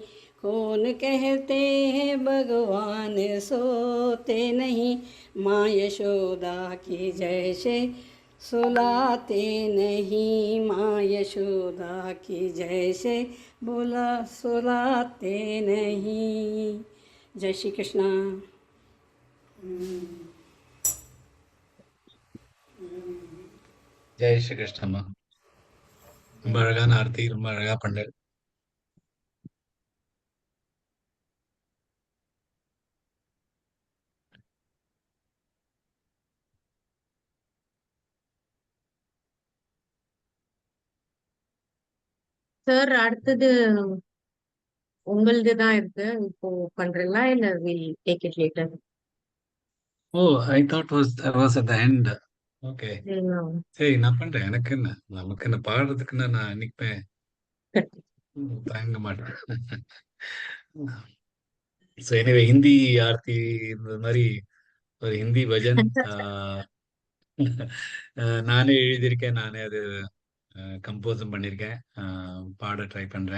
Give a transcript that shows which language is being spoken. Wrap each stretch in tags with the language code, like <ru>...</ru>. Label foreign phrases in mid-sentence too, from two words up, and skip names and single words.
<hi>कौन कहते हैं भगवान सोते नहीं, माँ यशोदा की जैसे सुलाते नहीं। माँ यशोदा की जैसे बोला सुलाते नहीं। जय श्री कृष्णा।</hi> <ta>ஜெய் ஸ்ரீ கிருஷ்ணம்மா. ரொம்ப அழகான ஆர்த்தி, ரொம்ப அழகா பண்ணு. சார் அடுத்தது உங்களது தான் இருக்கு. இப்போ பண்றீங்களா இல்ல</ta> <en>will take it later? Oh, I thought was at the end.</en> <ta>ஓகே, சரி நான் பண்றேன். எனக்கு என்ன, நமக்கு என்ன பாடுறதுக்குன்னா நான் நிற்பேன், தயங்க மாட்டேன்.</ta> <en>so anyway</en> <ta>ஹிந்தி ஆர்த்தி இந்த மாதிரி ஒரு ஹிந்தி பஜன் நானே எழுதியிருக்கேன், நானே அது கம்போஸும் பண்ணியிருக்கேன், பாட ட்ரை பண்றேன்.</ta>